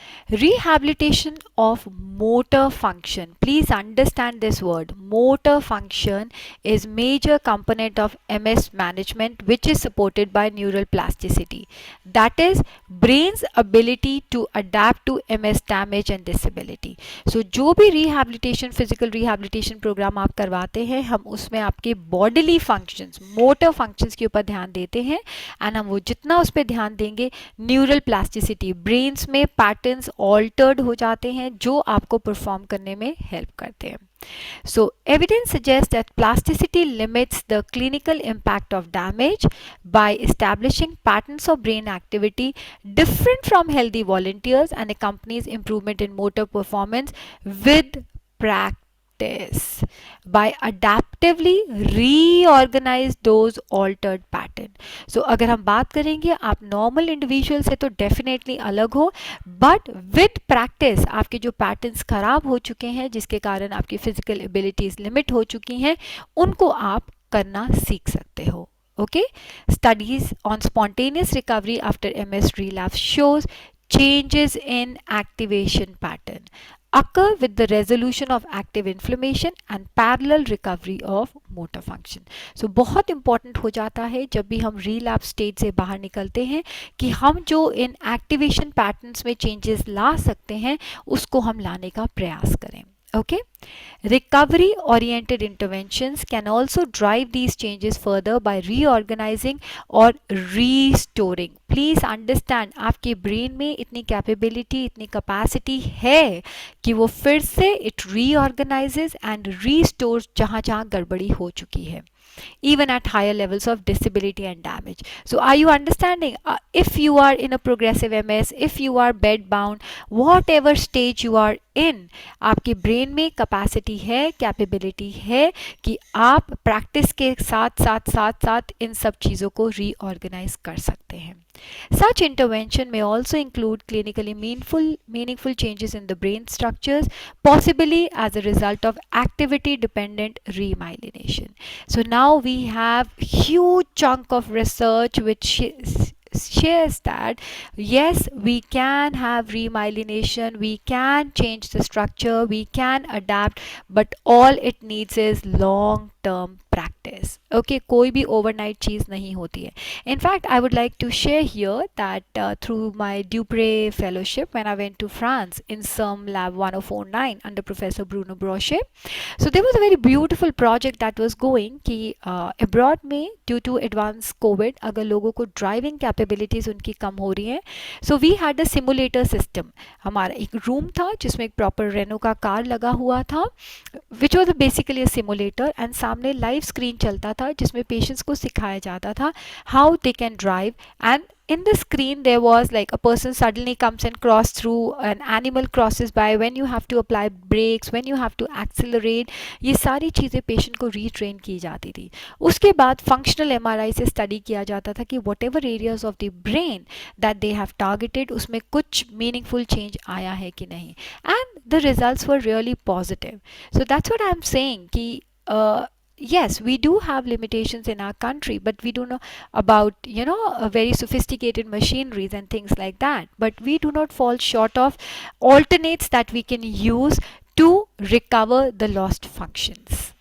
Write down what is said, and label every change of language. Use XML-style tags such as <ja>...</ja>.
<en>Rehabilitation of motor function. Please understand this word. Motor function is major component of MS management, which is supported by neural plasticity. That is brain's ability to adapt to MS damage and disability.</en> <hi>So जो भी rehabilitation, physical rehabilitation program आप करवाते हैं, हम उसमें आपके bodily functions, motor functions के ऊपर ध्यान देते हैं, and हम वो जितना उस पर ध्यान देंगे, न्यूरल प्लास्टिसिटी, ब्रेन्स में पैटर्न्स ऑल्टर्ड हो जाते हैं जो आपको परफॉर्म करने में हेल्प करते हैं.</hi> <en>So evidence suggests that plasticity limits the clinical impact of damage by establishing patterns of brain activity different from healthy volunteers and accompanies improvement in motor performance with practice by adaptively reorganize those altered pattern.</en> <hi>So अगर हम बात करेंगे आप normal individual से तो definitely अलग हो,</hi> <en>but with practice</en> <hi>आपके जो पैटर्न्स खराब हो चुके हैं जिसके कारण आपकी फिजिकल एबिलिटीज लिमिट हो चुकी हैं, उनको आप करना सीख सकते हो.</hi> <en>Okay, studies on spontaneous recovery after MS relapse shows changes in activation pattern occur with the resolution of active inflammation and parallel recovery of motor function.</en> <hi>So बहुत important हो जाता है जब भी हम relapse state से बाहर निकलते हैं कि हम जो इन activation patterns में changes ला सकते हैं उसको हम लाने का प्रयास करें.</hi> <en>Okay, recovery oriented interventions can also drive these changes further by reorganizing or restoring. Please understand</en> <hi>आपके brain में इतनी capability, इतनी capacity है कि वो फिर से</hi> <en>it reorganizes and restores</en> <hi>जहाँ जहाँ गड़बड़ी हो चुकी है,</hi> <en>even at higher levels of disability and damage. So are you understanding? If you are in a progressive MS, if you are bed bound, whatever stage you are in,</en> <hi>आपके brain में capacity है, capability है कि आप practice के साथ साथ साथ साथ इन सब चीज़ों को रीऑर्गेनाइज कर सकते हैं.</hi> <en>Such intervention may also include clinically meaningful changes in the brain structures, possibly as a result of activity-dependent remyelination. So now we have huge chunk of research which shares that yes, we can have remyelination, we can change the structure, we can adapt, but all it needs is long term practice.</en> <hi>Okay, कोई भी overnight चीज़ नहीं होती है.</hi> <en>In fact, I would like to share here that through my Dupre fellowship when I went to France in CERM Lab 1049 under Professor Bruno Brochet, so there was a very beautiful project that was going</en> <hi>कि abroad में due to advanced COVID अगर लोगों को driving capabilities उनकी कम हो रही हैं,</hi> <en>so we had a simulator system.</en> <hi>हमारा एक रूम था जिसमें एक proper रेनो का कार लगा हुआ था,</hi> <en>which was basically a simulator,</en> <hi>and सामने लाइव स्क्रीन चलता था जिसमें पेशेंट्स को सिखाया जाता था</hi> <en>how they can drive, and in the screen there was like a person suddenly comes and cross through, an animal crosses by, when you have to apply brakes, when you have to accelerate,</en> <hi>ये सारी चीज़ें patient को retrain की जाती थी. उसके बाद functional MRI से स्टडी किया जाता था कि</hi> <en>whatever areas of the brain that they have targeted</en> <hi>उसमें कुछ मीनिंगफुल चेंज आया है कि नहीं,</hi> <en>And the results were really positive. So that's what I am saying कि yes, we do have limitations in our country, but we do know about, you know, very sophisticated machineries and things like that, but we do not fall short of alternates that we can use to recover the lost functions.</en>